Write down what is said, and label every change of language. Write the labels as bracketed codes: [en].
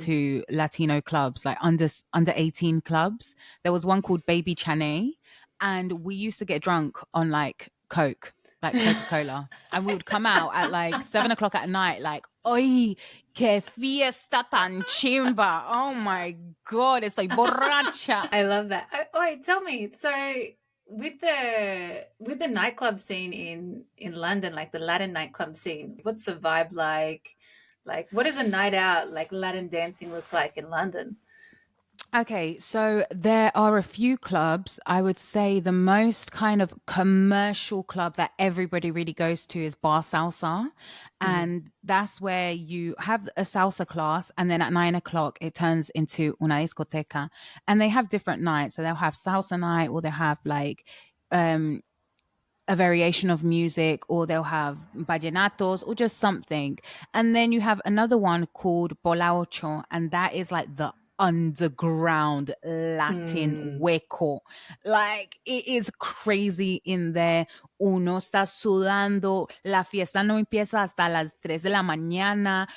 [en] to Latino clubs, like under 18 clubs. There was one called Baby Chaney, and we used to get drunk on like Coke, like Coca Cola, and we would come out at like 7 o'clock at night, like, [es] "Oy, que fiesta tan chimba! [en] Oh my god, [es] estoy borracha." [en] I love that. Oh, wait, tell me. So, with the nightclub scene in London, like the Latin nightclub scene, what's the vibe like? Like, what does a night out like Latin dancing look like in London? Okay, so there are a few clubs. I would say the most kind of commercial club that everybody really goes to is Bar Salsa. Mm, And that's where you have a salsa class, and then at 9 o'clock, it turns into [es] una discoteca. [en] And they have different nights. So they'll have salsa night, or they'll have like um a variation of music, or they'll have vallenatos or just something. And then you have another one called Bola Ocho, and that is like the underground Latin [es] hueco. [en] Like it is crazy in there. [es] Uno está sudando. La fiesta no empieza hasta las 3 de la mañana.